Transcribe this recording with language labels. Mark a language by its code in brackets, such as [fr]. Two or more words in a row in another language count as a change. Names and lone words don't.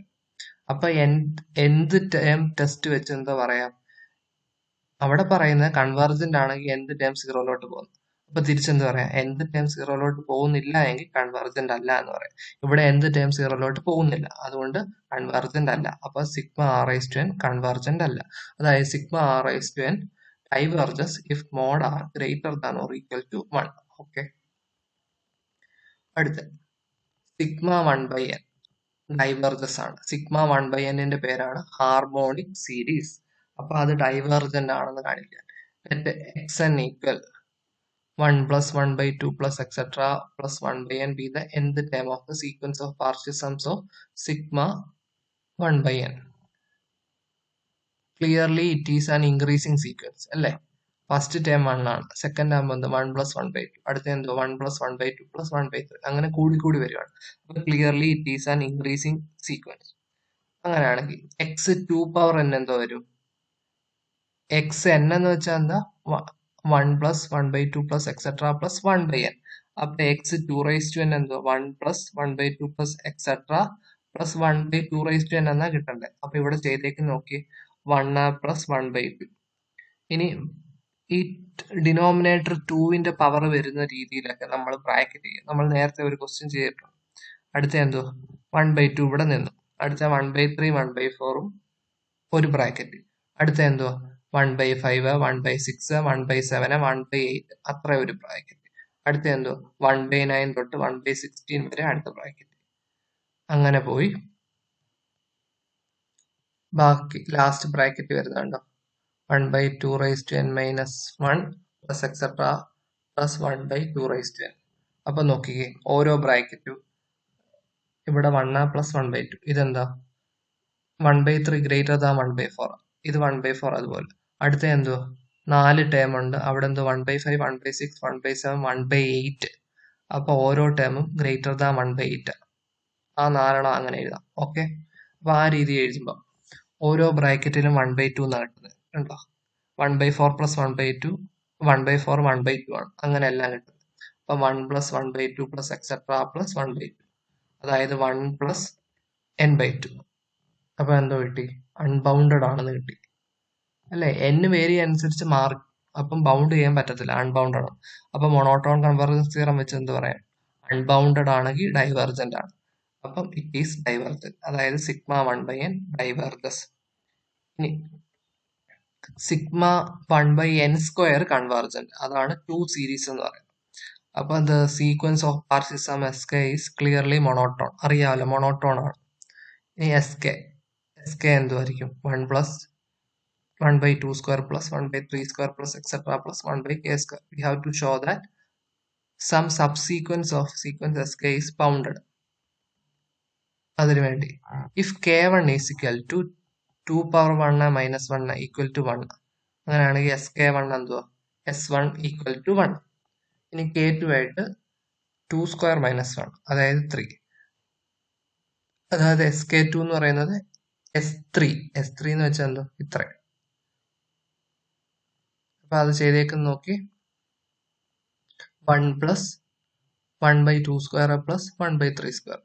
[ml] അപ്പൊ എന്ത് [en] term test [ml] വെച്ച് എന്താ പറയാം, അവിടെ പറയുന്നത് കൺവേർജന്റ് ആണെങ്കിൽ എന്ത് ടേം 0ലോട്ട് പോകുന്നു. അപ്പൊ തിരിച്ചെന്ത് പറയാം, എന്ത് ടേം 0ലോട്ട് പോകുന്നില്ല എങ്കിൽ കൺവേർജന്റ് അല്ല എന്ന് പറയാം. ഇവിടെ എന്ത് ടേം 0ലോട്ട് പോകുന്നില്ല, അതുകൊണ്ട് കൺവേർജന്റ് അല്ല. [en] അപ്പൊ sigma r raised to n convergent [ml] അല്ല. അതായത് [en] sigma r raised to n diverges if mod r greater than or equal to 1. [ml] ഓക്കെ, അടുത്ത [en] sigma 1/n diverges [ml] ആണ്. [en] sigma 1/n [ml] പേരാണ് [en] harmonic series. [ml] അപ്പൊ അത് ഡൈവേർജന്റ് ആണെന്ന് കാണിക്കാൻ [en] x n equal 1 plus 1/2 plus etc plus 1/n be the nth term of the sequence of partial sums of sigma 1/n. Clearly it is an increasing sequence അല്ലേ. first term [ml] 1 ആണ്, [en] second term [ml] എന്ത് 1 plus 1/2, അടുത്ത എന്തോ 1 plus 1/2 plus 1/3, അങ്ങനെ കൂടി വരികയാണ്. അപ്പൊ [en] clearly it is an increasing sequence. [ml] അങ്ങനെയാണെങ്കിൽ [en] x 2 power n [ml] എന്തോ വരും, [en] x n [ml] എന്ന് വെച്ചാൽ എന്താ [en] 1 plus 1/2 plus etc plus 1/n. അപ്പൊ x 2 raised to n എന്തോ 1 plus 1/2 plus etc plus 1/2 raised to n [ml] എന്നാ കിട്ടണ്ടേ. അപ്പൊ ഇവിടെ ചെയ്തേക്ക് നോക്കി [en] 1 plus 1/2. [ml] ഇനി ഈ ഡിനോമിനേറ്റർ 2ന്റെ പവർ വരുന്ന രീതിയിലൊക്കെ നമ്മൾ ബ്രാക്കറ്റ് ചെയ്യും. നമ്മൾ നേരത്തെ ഒരു ക്വസ്റ്റ്യൻ ചെയ്തിട്ടുണ്ട്. അടുത്ത എന്തോ 1/2 ഇവിടെ നിന്നു, അടുത്ത 1/3 1/4 ഒരു ബ്രാക്കറ്റ്, അടുത്ത എന്തോ 1/5 1/6 1/7 1/8 അത്ര ഒരു ബ്രാക്കറ്റ്, അടുത്ത എന്തോ 1/9 തൊട്ട് 1/16 വരെ അടുത്ത ബ്രാക്കറ്റ്. അങ്ങനെ പോയി ബാക്കി [en] last bracket വരുന്നുണ്ടോ 1/2 raised to n minus 1 plus etc plus 1/2 raised to n. [ml] അപ്പൊ നോക്കിക്കേ ഓരോ ബ്രാക്കറ്റും ഇവിടെ [en] 1 plus 1/2, [ml] ഇതെന്താ [en] 1/3 greater than 1/4, [ml] ഇത് 1/4 അതുപോലെ. അടുത്ത എന്തോ 4 ടേം ഉണ്ട്, അവിടെ എന്തോ 1/5 1/6 1/7 1/8. അപ്പൊ ഓരോ ടേമും [en] greater than 1/8. [ml] ആ 4 അങ്ങനെ എഴുതാം. ഓക്കെ, അപ്പൊ ആ രീതി എഴുതുമ്പോ ഓരോ ബ്രാക്കറ്റിലും 1/2 എന്നാണ് കിട്ടുന്നത് കണ്ടോ. [en] 1/4 plus 1/2 [ml] 1/4 1/2 ആണ്, അങ്ങനെ എല്ലാം കിട്ടുന്നത്. [en] അപ്പൊ 1 plus 1/2 plus etc plus 1/2, അതായത് 1 plus n/2. [ml] അപ്പൊ എന്തോ കിട്ടി, അൺബൗണ്ടഡ് ആണെന്ന് കിട്ടി അല്ലെ. n വേരി അനുസരിച്ച് മാറി, അപ്പം ബൗണ്ട് ചെയ്യാൻ പറ്റത്തില്ല, അൺബൗണ്ടഡ് ആണ്. അപ്പൊ [en] monotone convergence theorem [ml] വെച്ച് എന്ത് പറയാം, അൺബൗണ്ടഡ് ആണെങ്കിൽ ഡൈവേർജന്റ് ആണ്. അപ്പം [en] it is divergent, [ml] അതായത് [en] sigma 1/n diverges. [ml] ഇനി [en] sigma 1/n² convergent, [ml] അതാണ് 2 സീരീസ് എന്ന് പറയുന്നത്. [en] അപ്പൊ the sequence of partial sum SK is clearly monotone, അറിയാമല്ലോ മൊണോട്ടോൺ ആണ്. [ml] ഇനി SK എന്തുമായിരിക്കും [en] 1 plus 1/2² plus 1/3² plus etc plus 1/k². We have to show that some subsequence of sequence SK is bounded. [ml] അതിനു വേണ്ടി [en] if k1 is equal to 2 power 1 minus 1 equal to 1, [ml] അങ്ങനെയാണെങ്കിൽ SK1 എന്തുവാ [en] S1 equal to 1. [ml] ഇനി K2 ആയിട്ട് 2² - 1, അതായത് 3. അതായത് SK2 എന്ന് പറയുന്നത് S3 എന്ന് വെച്ചാൽ എന്തോ ഇത്ര. അപ്പൊ അത് ചെയ്തേക്കുന്ന നോക്കി [en] 1 plus 1/2 square plus 1/3 square.